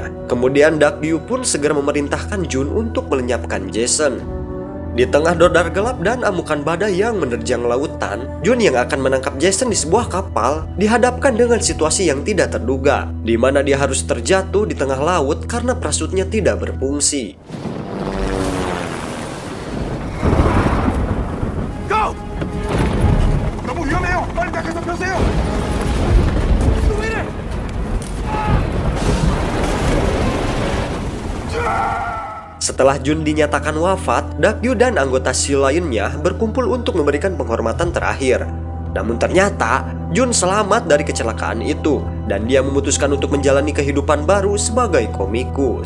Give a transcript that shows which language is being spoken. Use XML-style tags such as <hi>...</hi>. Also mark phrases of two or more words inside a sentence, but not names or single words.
<id>Kemudian Dakgyu pun segera memerintahkan Jun untuk melenyapkan Jason. Di tengah dodar gelap dan amukan badai yang menerjang lautan, Jun yang akan menangkap Jason di sebuah kapal dihadapkan dengan situasi yang tidak terduga, di mana dia harus terjatuh di tengah laut karena parasutnya tidak berfungsi. Go!</id> <ko>너무 위험해요. 빨리 밖에서 펴세요.</ko> <id>Setelah Jun dinyatakan wafat, Dakgyu dan anggota SHIELD lainnya berkumpul untuk memberikan penghormatan terakhir. Namun ternyata Jun selamat dari kecelakaan itu dan dia memutuskan untuk menjalani kehidupan baru sebagai komikus.</id>